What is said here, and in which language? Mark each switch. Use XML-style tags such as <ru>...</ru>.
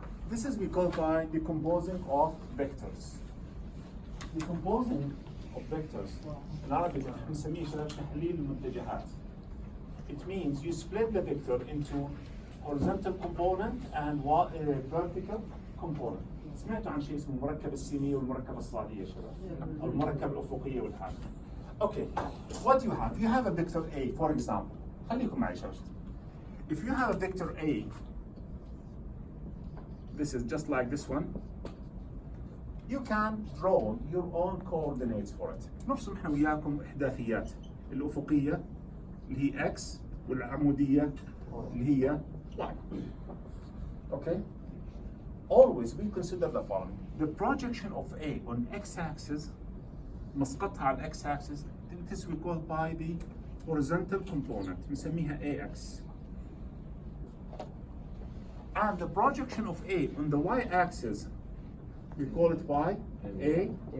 <en>This is we call by decomposing of vectors. Decomposing of vectors in Arabic</en> <ar>بنسميه تحليل المتجهات.</ar> <en>It means you split the vector into horizontal component and vertical component.</en> <ar>سمعتوا عن شيء اسمه المركب السينية والمركبة الصادية يا شباب؟ أو المركبة الأفقية والحاجة.</ar> <en>Okay, what you have? You have a vector A, for example.</en> <ar>خليكم معي شباب.</ar> <en>If you have a vector A, this is just like this one, you can draw your own coordinates for it.</en> <ar>نرسم احنا وياكم إحداثيات الأفقية اللي هي X والعمودية اللي هي Y.</ar> <en>Okay? Always we consider the following. The projection of A on X-axis,</en> <ar>مسقطها على</ar> <en>X-axis, this we call by the horizontal component.</en> <ar>نسميها AX.</ar> <en>And the projection of A on the Y-axis, we call it by AY.</en>